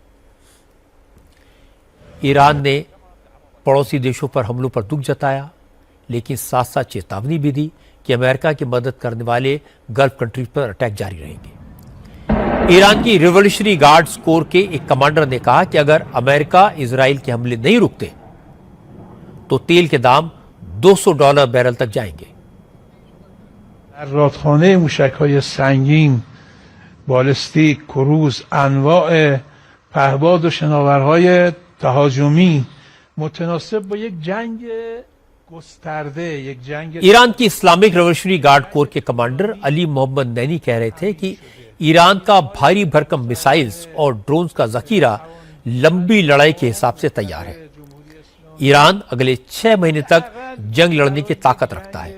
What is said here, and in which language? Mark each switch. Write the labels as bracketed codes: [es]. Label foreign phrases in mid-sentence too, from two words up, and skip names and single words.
[hi] ईरान ने पड़ोसी देशों पर हमलों पर दुख जताया, लेकिन साथ साथ चेतावनी भी दी कि अमेरिका की मदद करने वाले [en] Gulf countries [hi] पर अटैक जारी रहेंगे। ईरान की रिवॉल्यूशनरी गार्ड्स कोर के एक कमांडर ने कहा कि अगर अमेरिका इजराइल के हमले नहीं रुकते तो तेल के दाम $200 बैरल तक जाएंगे। [fa] رادخانه موشک‌های سنگین، بالستیک، کروز، انواع پهباد و شناورهای تهاجمی متناسب با یک جنگ گسترده، یک جنگ [hi] ईरान की इस्लामिक रिवॉल्यूशनरी गार्ड कोर के कमांडर अली मोहम्मद नैनी कह रहे थे कि ईरान का भारी भरकम मिसाइल्स और ड्रोन्स का जखीरा लंबी लड़ाई के हिसाब से तैयार है। ईरान अगले 6 महीने तक जंग लड़ने की ताकत रखता है।